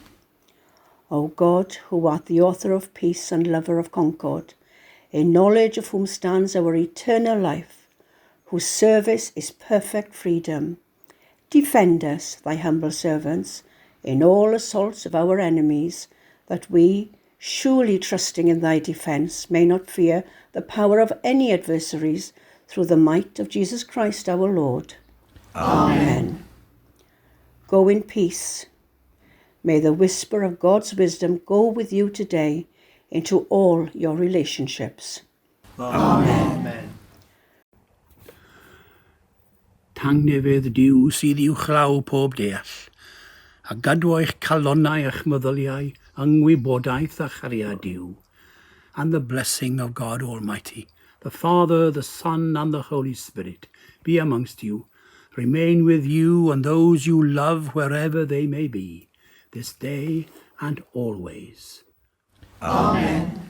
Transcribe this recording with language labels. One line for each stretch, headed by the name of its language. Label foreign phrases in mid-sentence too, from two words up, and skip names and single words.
English: O God, who art the author of peace and lover of concord, in knowledge of whom stands our eternal life, whose service is perfect freedom, defend us, thy humble servants, in all assaults of our enemies, that we, surely trusting in thy defence, may not fear the power of any adversaries, through the might of Jesus Christ our Lord. Amen. Go in peace. May the whisper of God's wisdom go with you today into all your relationships. Amen.
Welsh: Tangnefydd Duw sydd i'w chlaw pob deall, a gadw eich calonnau a'ch meddyliau, yngwybodaeth a chariad Duw,
English: and the blessing of God Almighty, the Father, the Son, and the Holy Spirit, be amongst you, remain with you and those you love wherever they may be, this day and always. Amen.